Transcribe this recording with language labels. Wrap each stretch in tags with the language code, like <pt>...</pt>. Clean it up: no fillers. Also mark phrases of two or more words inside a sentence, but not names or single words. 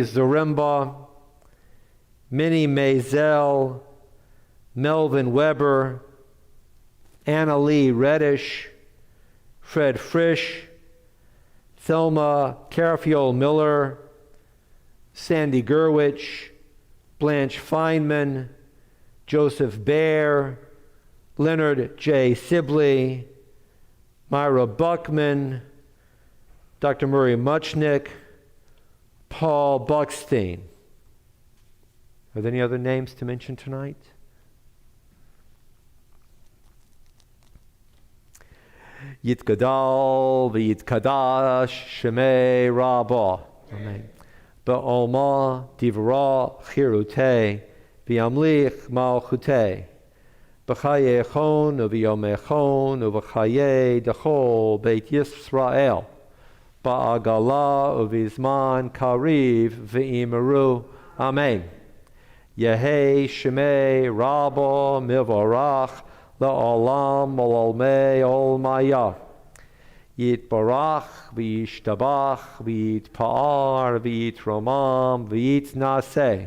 <en>Zarimba, Minnie Maisel, Melvin Weber, Anna Lee Reddish, Fred Frisch, Thelma Carafiol Miller, Sandy Gerwich, Blanche Feynman, Joseph Baer, Leonard J. Sibley, Myra Buckman, Dr. Murray Muchnick, Paul Buckstein. Are there any other names to mention tonight?</en> <arc>יתגדל ויתקדש שמיה רבא. Amen. בעלמא דיברא כרעותה וימליך מלכותה. בחייכון וביומיכון ובחיי דכל בית ישראל. בעגלא ובזמן קריב ואמרו. Amen. יהא שמיה רבא מברך לעלם עלמי עלמיא. יתברך וישתבח ויתפאר ויתרומם ויתנשא.</arc>